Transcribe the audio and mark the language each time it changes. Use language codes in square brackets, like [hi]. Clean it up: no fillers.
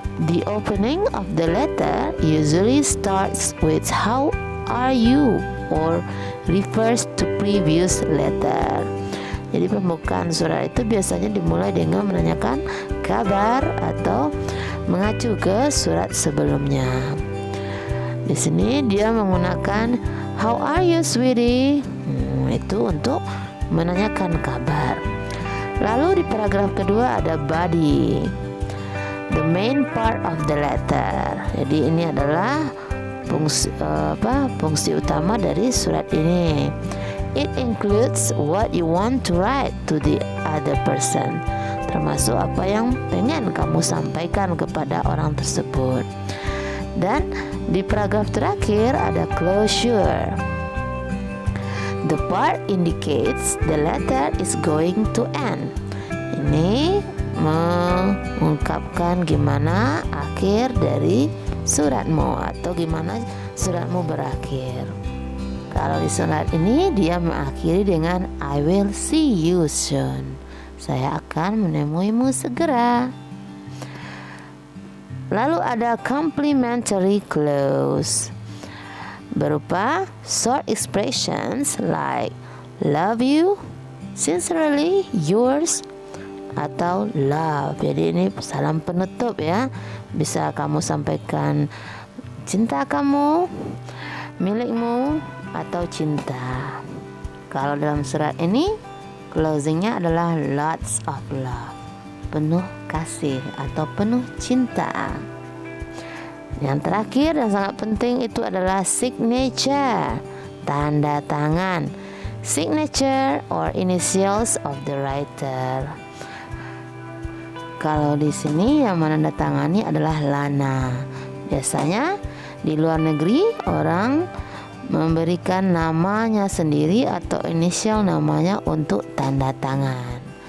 [en] The opening of the letter usually starts with how are you or refers to previous letter. [id] Jadi pembukaan surat itu biasanya dimulai dengan menanyakan kabar atau mengacu ke surat sebelumnya. Di sini dia menggunakan [en] how are you sweetie? [id] Itu untuk menanyakan kabar. Lalu di paragraf kedua ada body. [en] The main part of the letter. [id] Jadi ini adalah fungsi utama dari surat ini. [en] It includes what you want to write to the other person, [id] termasuk apa yang pengen kamu sampaikan kepada orang tersebut. Dan di paragraf terakhir ada closure. [en] The part indicates the letter is going to end. [id] Ini mengungkapkan gimana akhir dari suratmu atau gimana suratmu berakhir. Kalau di surat ini dia mengakhiri dengan [en] I will see you soon. [id] Saya akan menemuimu segera. Lalu ada [en] complimentary clause [id] berupa [en] short expressions like love you, sincerely yours, [id] atau [en] love. [id] Jadi ini salam penutup ya. Bisa kamu sampaikan cinta kamu, milikmu, atau cinta. Kalau dalam surat ini closingnya adalah [en] lots of love, [id] penuh kasih atau penuh cinta. Yang terakhir dan sangat penting itu adalah signature, tanda tangan. [en] Signature or initials of the writer. [id] Kalau di sini yang menandatangani adalah Lana. Biasanya di luar negeri orang memberikan namanya sendiri atau inisial namanya untuk tanda tangan.